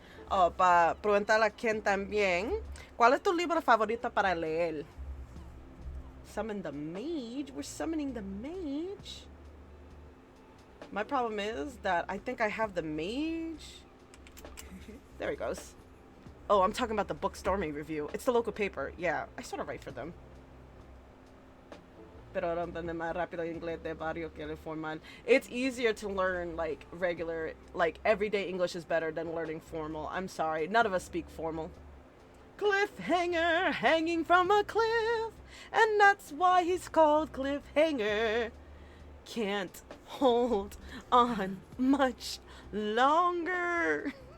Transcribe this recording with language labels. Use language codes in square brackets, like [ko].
[es] Oh, para preguntarle a Ken también, ¿cuál es tu libro favorito para leer? [en] Summon the mage? We're summoning the mage? My problem is that I think I have the mage. There he goes. Oh, I'm talking about the book Stormy review. It's the local paper. Yeah, I sort of write for them. [es] Pero entiende más rápido inglés de barrio que el formal. [en] It's easier to learn like regular, like everyday English is better than learning formal. I'm sorry, none of us speak formal. Cliffhanger, hanging from a cliff, and that's why he's called Cliffhanger. Can't hold on much longer.